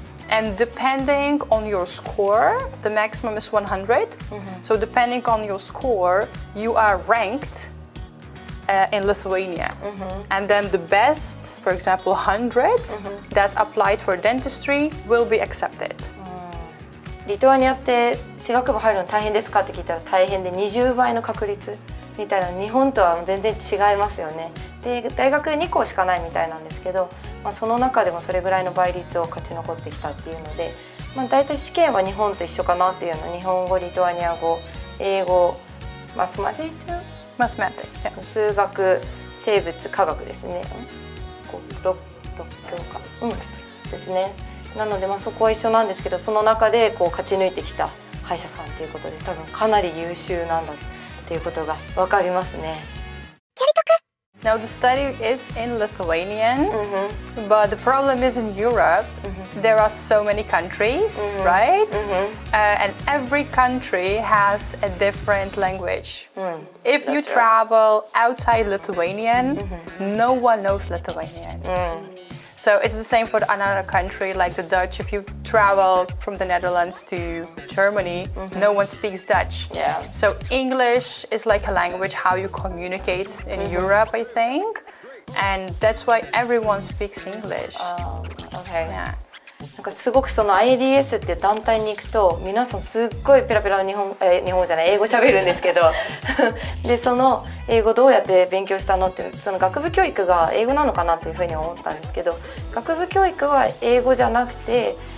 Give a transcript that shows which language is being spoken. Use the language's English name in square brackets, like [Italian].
[English] And depending on your score, the maximum is 100. So depending on your score, you are ranked in Lithuania. And then the best, for example 100, that's applied for dentistry will be accepted. [Japanese] リトアニアって歯学部入るの大変ですかって聞いたら大変で20倍の確率みたいな、日本とは全然違いますよね。で大学2校しかないみたいなんですけど、その中でもそれぐらいの倍率を勝ち残ってきたっていうので、大体試験は日本と一緒かなっていうの。日本語、リトアニア語、英語、マスマティック、 [English] Mathematics, yeah. [Japanese] 数学、生物、科学ですね。6教科、ですね。なのでそこは一緒なんですけど、その中で勝ち抜いてきた歯医者さんということで、多分かなり優秀なんだっていうことが分かりますね。 [English] Now the study is in Lithuanian, but the problem is in Europe, there are so many countries, right? And every country has a different language. If you travel outside Lithuanian, no one knows Lithuanian. So it's the same for another country, like the Dutch. If you travel from the Netherlands to Germany, no one speaks Dutch. Yeah. So English is like a language how you communicate in Europe, I think. And that's why everyone speaks English. Okay. Yeah. [Japanese] なんかすごくその IADS って団体に行くと皆さんすっごいペラペラ日本じゃない英語喋るんですけどでその英語どうやって勉強したのってその学部教育が英語なのかなっていうふうに思ったんですけど、学部教育は英語じゃなくて